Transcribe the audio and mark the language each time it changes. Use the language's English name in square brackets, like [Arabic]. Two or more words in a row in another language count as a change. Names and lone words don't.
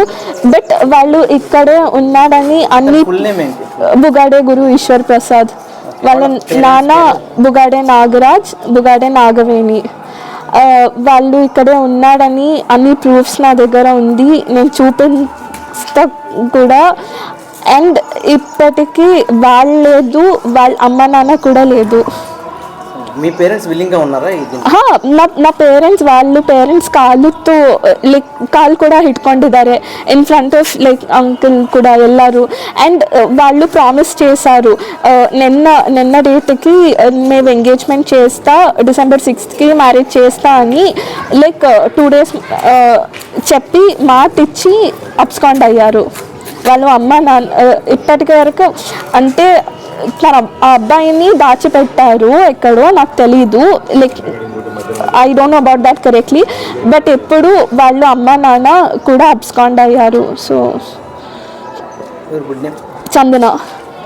[Telugu] బట్ వాళ్ళు ఇక్కడే ఉన్నాడని అన్ని బుగాడే గురు ఈశ్వర్ ప్రసాద్, వాళ్ళ నాన్న బుగాడే నాగరాజ్, బుగాడే నాగవేణి, వాళ్ళు ఇక్కడే ఉన్నాడని అన్ని ప్రూఫ్స్ నా దగ్గర ఉంది, నేను చూపిస్తా కూడా. అండ్ ఇప్పటికీ వాళ్ళు లేదు, వాళ్ళ అమ్మ నాన్న కూడా లేదు. మీ పేరెంట్స్ విల్లింగ్గా ఉన్నారా? నా పేరెంట్స్ [Kannada] ಕಾಲುತ್ತು ಲೈಕ್ ಕಾಲು ಕೂಡ ಹಿಡ್ಕೊಂಡಿದ್ದಾರೆ [English] in front of like uncle [Kannada] ಕೂಡ ಎಲ್ಲರೂ. [Telugu] అండ్ వాళ్ళు ప్రామిస్ చేశారు నిన్న డేట్కి మేము ఎంగేజ్మెంట్ చేస్తా, [English] December 6th marriage [Telugu] చేస్తా అని లైక్ 2 days చెప్పి మాట ఇచ్చి అబ్స్కాండ్ అయ్యారు వాళ్ళు అమ్మ నాన్న. ఇప్పటికి వరకు అంటే ఆ అబ్బాయిని దాచిపెట్టారు ఎక్కడో, నాకు తెలీదు [English] like I don't know about that correctly. [Telugu] బట్ ఎప్పుడు వాళ్ళు అమ్మ నాన్న కూడా అబ్స్కాండ్ అయ్యారు. సో చందన.